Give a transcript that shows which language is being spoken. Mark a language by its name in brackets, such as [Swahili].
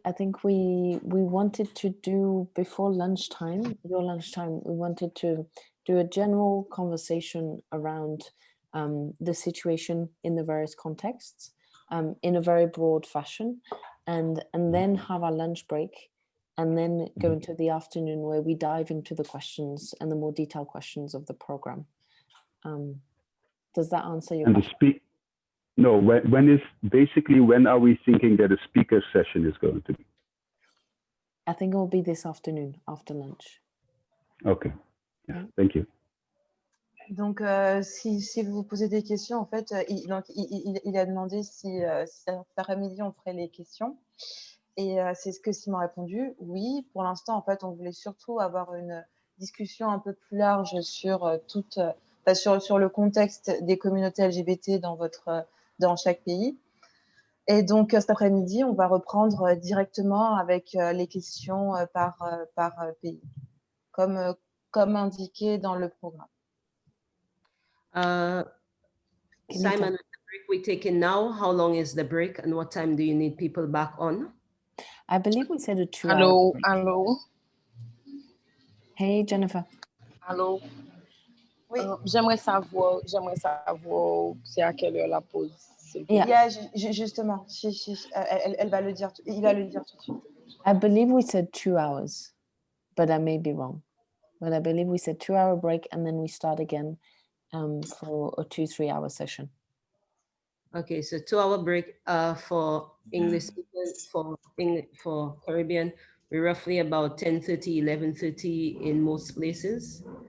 [English] I think we wanted to do before lunchtime, your lunchtime, we wanted to do a general conversation around the situation in the various contexts in a very broad fashion, and then have our lunch break, and then go into the afternoon where we dive into the questions and the more detailed questions of the program. Does that answer your question? No, when are we thinking that a speaker session is going to be? I think it will be this afternoon after lunch. Okay, yeah, thank you. [French] Donc, si vous vous posez des questions, en fait, il a demandé si cet après-midi on ferait les questions. Et c'est ce que Simon a répondu. Oui, pour l'instant, en fait, on voulait surtout avoir une discussion un peu plus large sur sur le contexte des communautés LGBT dans chaque pays. Et donc, cet après-midi, on va reprendre directement avec les questions par pays, comme indiqué dans le programme. [English] Simon, the break we're taking now, how long is the break and what time do you need people back on? I believe we said a 2 hour Hello, break. hello. Hey, Jennifer. Hello. [French] Oui. J'aimerais savoir c'est à quelle heure la pause. Yeah, justement, il va le dire tout de suite. [English] I believe we said 2 hours, but I may be wrong. But I believe we said 2 hour break and then we start again for a 2-3 hour session. Okay, so 2 hour break for English speakers, for Caribbean, we're roughly about 10:30, 11:30 in most places.